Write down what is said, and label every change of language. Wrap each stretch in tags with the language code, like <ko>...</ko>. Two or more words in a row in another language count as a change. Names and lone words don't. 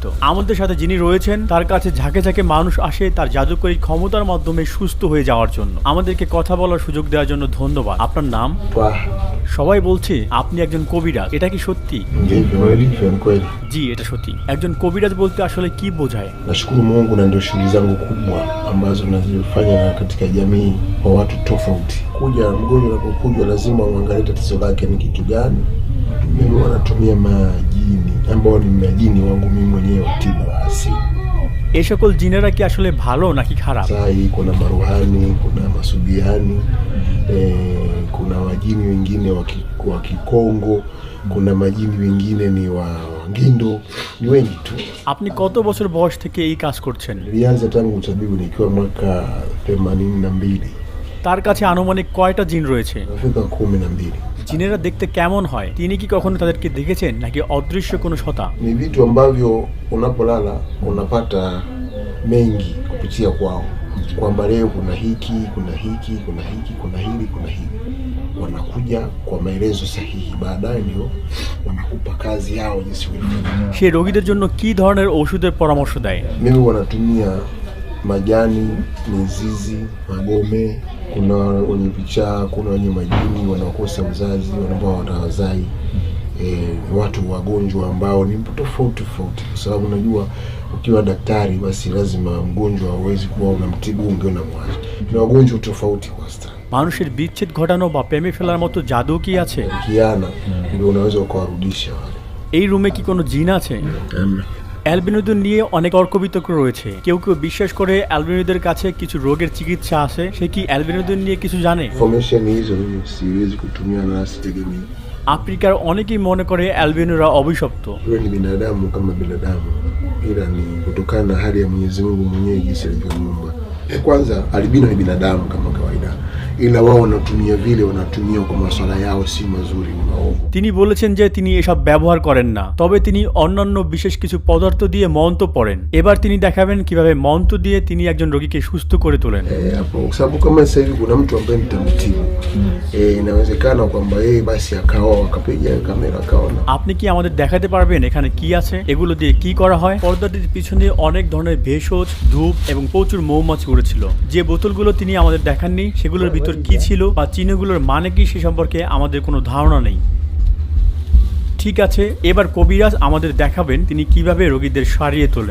<bn>আমাদের সাথে যিনি রয়েছেন তার কাছে ঝাঁকে ঝাঁকে মানুষ আসে তার জাদুকরী ক্ষমতার মাধ্যমে সুস্থ হয়ে যাওয়ার জন্য। আমাদেরকে কথা বলার সুযোগ দেওয়ার জন্য ধন্যবাদ। আপনার নাম? সবাই বলছে আপনি একজন কবিরাজ, এটা কি সত্যি? জি, এটা সত্যি। একজন কবিরাজ বলতে আসলে কি বোঝায়?</bn> <sw>Nashukuru Mungu na ndio shughuli zangu kubwa ambazo nazifanya katika jamii kwa watu tofauti. Kuja mgonjwa anapokuja lazima uangalie tatizo lake ni kitu gani. Mimi wanatumia majini ambao ni majini wangu mimi mwenyewe wa tiba wa asili.</sw> <bn>এই সকল জিনেরা কি আসলে ভালো নাকি খারাপ?</bn> <sw>Sai kuna maruhani, kuna masubiani, kuna majini wengine wa Kikongo, kuna majini wengine ni wa Ngindo, ni wengi tu.</sw> <bn>আপনি কত বছর বয়স থেকে এই কাজ করছেন?</bn> <sw>Nilianza tangu utabibu nikiwa mwaka 82.</sw> <bn>তার কাছে আনুমানিক কয়টা জিন রয়েছে?</bn> <sw>Nafika 12.</sw> <bn>জিনেরা দেখতে কেমন হয়? তিনি কি কখনো তাদেরকে দেখেছেন নাকি অদৃশ্য কোনো সত্তা?</bn> <sw>Ni vitu ambavyo unapolala unapata mengi kupitia kwao, kwamba leo kuna hiki, kuna hiki, kuna hiki, kuna hili, kuna hili. Wanakuja kwa maelezo sahihi, baadaye ndio wanakupa kazi yao jinsi ulivyo.</sw> <bn>সে রোগীদের জন্য কি ধরনের ওষুধের পরামর্শ দেয়?</bn> <sw>Mimi wanatumia majani, mizizi, magome. Kuna wenye vichaa, kuna wenye majini wanaokosa uzazi, ambao watawazai, watu wagonjwa ambao ni tofauti tofauti, kwa sababu unajua ukiwa daktari basi lazima mgonjwa hawezi kuwa unamtibu ungeona mwanzo. Ni wagonjwa tofauti kwa wastani.</sw> <bn>মানুষের বিচ্ছেদ ঘটানো বা প্রেমে ফেলার মতো জাদু কি আছে?</bn> <sw>Kiana ndio unaweza ukawarudisha wale.</sw> <bn>এই রুমে কি কোনো জিন আছে? অ্যালবিনোদের নিয়ে অনেক তর্ক বিতর্ক রয়েছে। কেউ কেউ বিশ্বাস করে অ্যালবিনোদের কাছে কিছু রোগের চিকিৎসা আছে। সে কি অ্যালবিনোদের নিয়ে কিছু জানে?</bn> <sw>Information hizo mimi siwezi kutumia na sitegemei.</sw> <bn>আফ্রিকার অনেকেই মনে করে অ্যালবিনোরা অভিশপ্ত।</bn> <sw>Wewe ni binadamu kama binadamu, ila ni kutokana na hali ya Mwenyezi Mungu mwenyewe jinsi alivyomuumba. Kwanza albino ni binadamu kama kawaida, ila wao wanatumia kwa masuala yao si mazuri, ni maovu.</sw> <bn>তিনি বলেছেন যে তিনি এসব ব্যবহার করেন না, তবে তিনি অন্যান্য বিশেষ কিছু পদার্থ দিয়ে মন্ত্র পড়েন। এবার তিনি দেখাবেন কিভাবে মন্ত্র দিয়ে তিনি একজন রোগীকে সুস্থ করে তোলেন।</bn> <sw>Hapo kwa sababu kama sasa hivi kuna mtu ambaye nitamtibu, inawezekana kwamba yeye basi akaoa akapiga kamera akaona।</sw> <bn>আপনি কি আমাদের দেখাতে পারবেন এখানে কি আছে, এগুলো দিয়ে কি করা হয়? পর্দাটির পিছনে অনেক ধরনের ভেষজ, ধূপ এবং প্রচুর মৌমাছি উড়েছিল। যে বোতলগুলো তিনি আমাদের দেখাননি সেগুলোর ভিতর কি ছিল বা চিহ্নগুলোর মানে কি সে সম্পর্কে আমাদের কোনো ধারণা নেই। ঠিক আছে, এবার কবিরাজ আমাদের দেখাবেন তিনি কিভাবে রোগীদের সারিয়ে তোলেন।</bn>